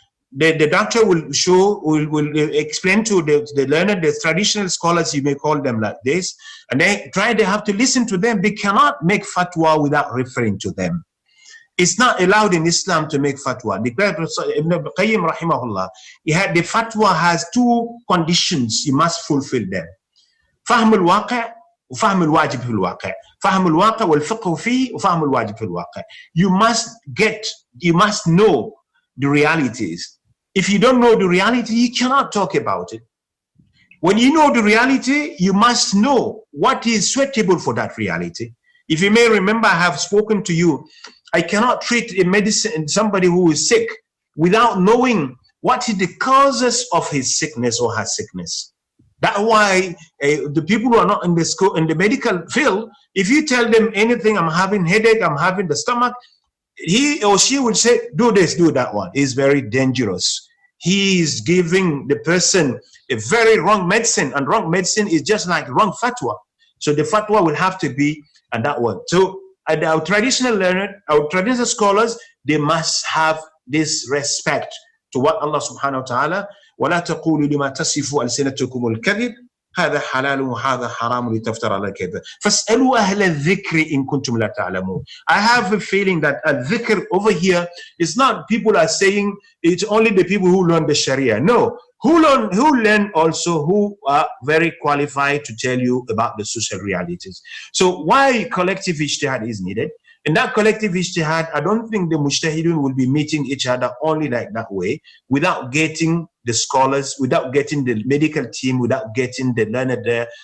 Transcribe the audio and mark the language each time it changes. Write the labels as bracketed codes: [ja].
[en] The doctor will explain to the learned, the traditional scholars, you may call them like this, and they have to listen to them. They cannot make fatwa without referring to them. It's not allowed in Islam to make fatwa. The Ibn Qayyim rahimahullah, the fatwa has two conditions. You must fulfill them. [ar] فهم الواقع وفهم الواجب في الواقع. فهم الواقع والفقه فيه وفهم الواجب في الواقع. [en] You must know the realities. If you don't know the reality, you cannot talk about it. When you know the reality, you must know what is suitable for that reality. If you may remember, I have spoken to you, I cannot treat somebody who is sick without knowing what is the causes of his sickness or her sickness. That's why the people who are not in the medical field, if you tell them anything, I'm having headache, I'm having the stomach, he or she would say, do this, do that one. It's very dangerous. He is giving the person a very wrong medicine, and wrong medicine is just like wrong fatwa. So the fatwa will have to be and that one. So our traditional learners, our traditional scholars, they must have this respect to what Allah subhanahu wa ta'ala, [ar] وَلَا تَقُولُوا لِمَا تَصِفُوا أَلْسِنَتُكُمُ الْكَذِبِ هذا حلال وهذا حرام لتفترى على الكذب فاسألوا أهل الذكر إن كنتم لا تعلمون. [en] I have a feeling that al-dhikr over here is not people are saying it's only the people who learn the Sharia. No, who learn also, who are very qualified to tell you about the social realities. So why collective ijtihad is needed? In that collective ijtihad, I don't think the mujtahidun will be meeting each other only like that way, without getting the scholars, without getting the medical team, without getting the learned there.